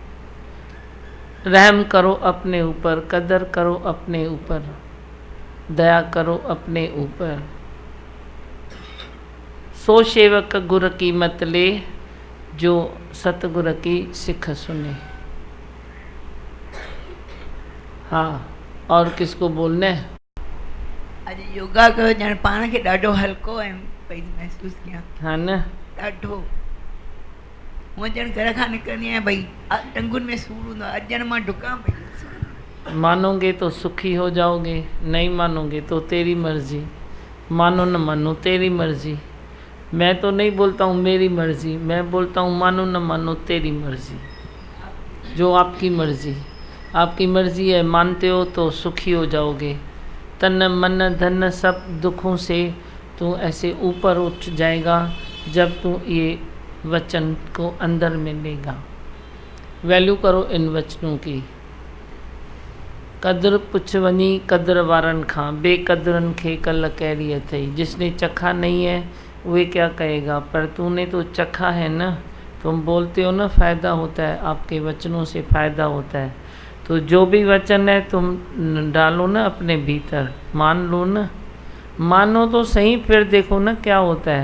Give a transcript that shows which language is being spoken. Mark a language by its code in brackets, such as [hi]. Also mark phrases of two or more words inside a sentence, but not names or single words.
[hi] रहम करो अपने ऊपर, कदर करो अपने ऊपर, दया करो अपने ऊपर। सो सेवक गुर की मत ले, जो सतगुर की सिख सुने। हाँ, और किसको बोलना है? [sd] अॼु योगा कयो ॼण पाण खे ॾाढो हल्को ऐं पई महसूस कयां। हाँ न, ॾाढो। हूअं ॼण घर खां निकिरंदी आहियां भई टंगुनि में सूर हूंदो आहे, अॼु ॼण मां डुकां पई। [hi] मानोगे तो सुखी हो जाओगे, नहीं मानोगे तो तेरी मर्जी। मानो न मानो तेरी मर्जी। मैं तो नहीं बोलता हूँ मेरी मर्जी, मैं बोलता हूँ मानो न मानो तेरी मर्जी, जो आपकी मर्जी। आपकी मर्जी है, मानते हो तो सुखी हो जाओगे। तन मन धन सब दुखों से तू ऐसे ऊपर उठ जाएगा जब तू ये वचन को अंदर में लेगा। वैल्यू करो इन वचनों की। [sd] कदर पुछ वनी कदर वारन खां, बेकदरन खे कल कैरी अथई। [hi] जिसने चखा नहीं है वे क्या कहेगा, पर तूने तो चखा है ना, तुम बोलते हो ना फ़ायदा होता है, आपके वचनों से फ़ायदा होता है। तो जो भी वचन है तुम डालो ना अपने भीतर, मान लो ना, मानो तो सही, फिर देखो ना क्या होता है।